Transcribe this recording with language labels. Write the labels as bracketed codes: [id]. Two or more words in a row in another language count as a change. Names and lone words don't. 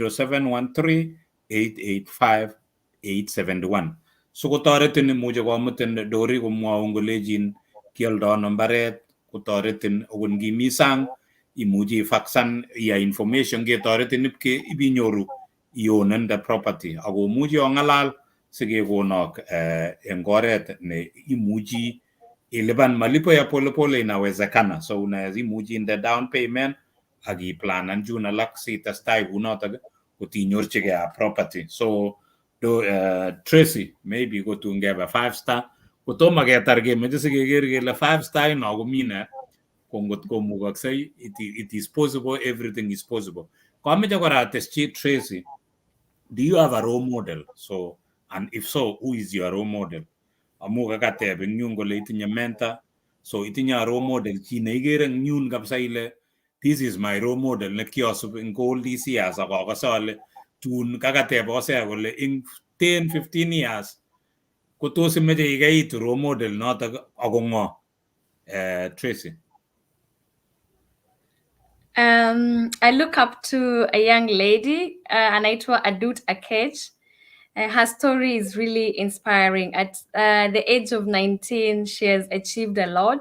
[kln] 0713-885-871 sikotoretin imuche komutin Dori komwaun kolejin kioldo ano mbaret, kotoretin akot ngimi sang imuchi ifaksan ya information ketoretin ibinyoru ionen [en] the property [kln] akomuchi ong'alal sikekonok eng oret ne imuchi ilipan [sw] malipo ya polepole inawezekana. [kln] So imuchi inde [en] down payment [kln] ak iplanan chun alak sitestai kunotok kotinyorchigei [en] a property. [kln] So Tracy, maybe kotun kebe 5 star kotomo ketar kemeche sikeker kele 5 star ino komi ne kongot komukoksei, [en] it is possible, everything is possible. [kln] Kameche kora ateschi Tracy, [en] do you have a role model? So, and if so, who is your role model? [kln] Amu kakateb eng yun kole itinye mentor, so itinye [en] a role model [kln] chi neikere eng yun kabisa ile [en] this is my role model [kln] nekiasup eng [en] all these years [kln] ak akose ale tun kakateb akose kole eng 10-15 years kotos imeche ikeitu role model notok ako ngo? [en] Tracy. I look up to a young lady, [sw] anaitwa Adut Akech. [en] Her story is really inspiring. At the age of 19, she has achieved a lot.